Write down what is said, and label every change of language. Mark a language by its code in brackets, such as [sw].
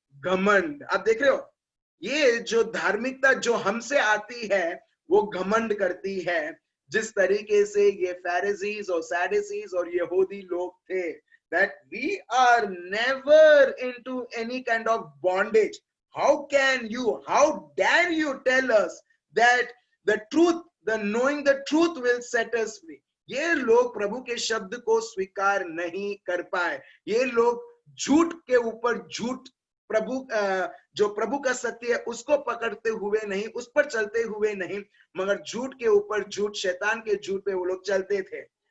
[hi] घमंड, आप देख रहे हो, ये जो धार्मिकता जो हमसे आती है वो घमंड करती है। जिस तरीके से ये फैरिसीज और सैडुसीज और यहूदी लोग थे, [en] that we are never into any kind of bondage. How dare you tell us that the truth, the knowing the truth will set us free? [hi] ये लोग प्रभु के शब्द को स्वीकार नहीं कर पाए। ये लोग झूठ के ऊपर झूठ, जो प्रभु का सत्य है उसको पकड़ते हुए नहीं, उस पर चलते हुए नहीं, मगर झूठ के ऊपर झूठ, शैतान के झूठ पे वो लोग चलते थे।